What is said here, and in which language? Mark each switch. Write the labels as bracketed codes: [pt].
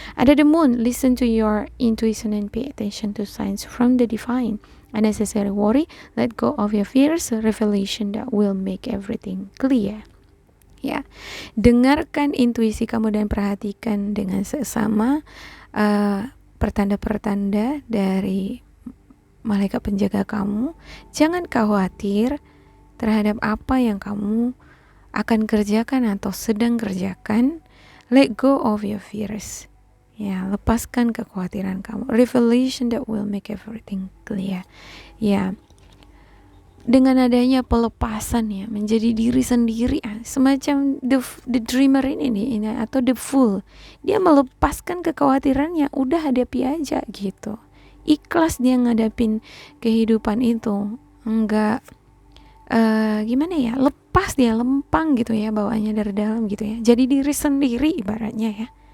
[en] Ada the moon, listen to your intuition and pay attention to signs from the divine. Unnecessary worry, let go of your fears, revelation that will make everything clear. [id] Ya, dengarkan intuisi kamu dan perhatikan dengan seksama pertanda-pertanda dari malaikat penjaga kamu. Jangan khawatir terhadap apa yang kamu akan kerjakan atau sedang kerjakan. [en] Let go of your fears. [id] Ya, lepaskan kekhawatiran kamu. [en] Revelation that will make everything clear. [id] Ya, dengan adanya pelepasan, ya, menjadi diri sendiri, semacam the dreamer ini atau the fool, dia melepaskan kekhawatirannya, udah hadapi aja gitu. Ikhlas dia ngadapin kehidupan itu, enggak gimana ya, lepas dia, lempang gitu ya, bawaannya dari dalam gitu ya, jadi diri sendiri ibaratnya ya.